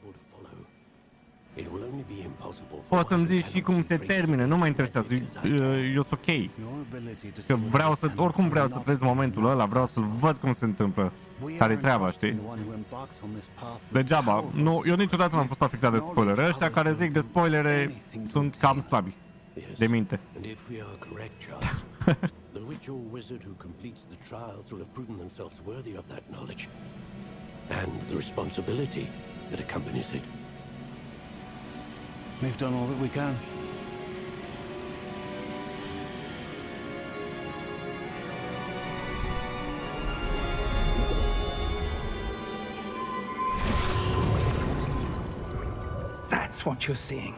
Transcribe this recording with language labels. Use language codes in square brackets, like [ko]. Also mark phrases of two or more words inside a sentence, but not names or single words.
[ro] Poți să-mi zici și cum se termină, nu mă interesează, eu sunt ok. Că vreau să, oricum vreau să trăiesc momentul ăla, vreau să-l văd cum se întâmplă. Care-i treaba, știi? Degeaba, nu, eu niciodată n-am fost afectat de spoilere. Ăștia care zic de spoilere sunt cam slabi de minte. [en] The witch or wizard who completes the trials will have proven themselves worthy of that knowledge and the responsibility that accompanies it. We've done all that we can. That's what you're seeing.